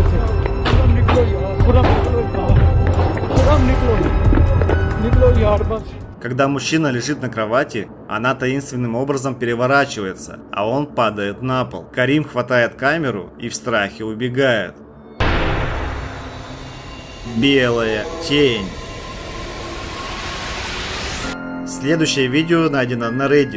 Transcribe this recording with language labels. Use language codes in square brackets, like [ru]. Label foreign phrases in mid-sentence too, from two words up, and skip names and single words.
[hi] से, खुरम निकलो यार, खुरम निकलो यार, खुरम निकलो, निकलो यार बस। [ru] Когда мужчина лежит на кровати, она таинственным образом переворачивается, а он падает на пол. Карим хватает камеру и в страхе убегает. Белая тень. Следующее видео найдено на Reddit.